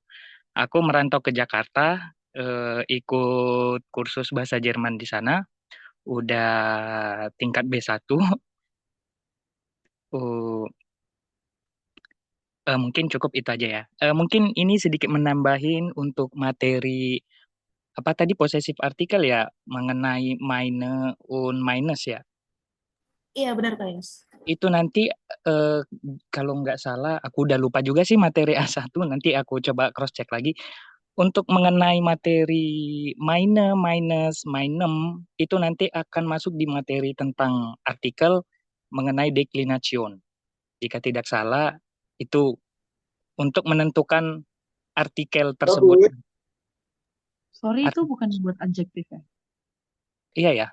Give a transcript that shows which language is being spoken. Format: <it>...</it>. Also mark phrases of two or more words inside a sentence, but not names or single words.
<id>Aku merantau ke Jakarta, ikut kursus bahasa Jerman di sana. Udah tingkat B1. Mungkin cukup itu aja ya. Mungkin ini sedikit menambahin untuk materi apa tadi</id> <en>possessive artikel</en> <id>ya mengenai</id> <de>meine und meines</de> <id>ya. Iya benar Kak Yos. Itu nanti kalau nggak salah aku udah lupa juga sih materi A1, nanti aku coba</id> <en>cross check</en> <id>lagi. Untuk mengenai materi meine, minus, meinem itu nanti akan masuk di materi tentang artikel mengenai deklination. Jika tidak salah itu untuk menentukan artikel tersebut. Sorry, itu bukan buat adjektif ya? Iya ya.</id>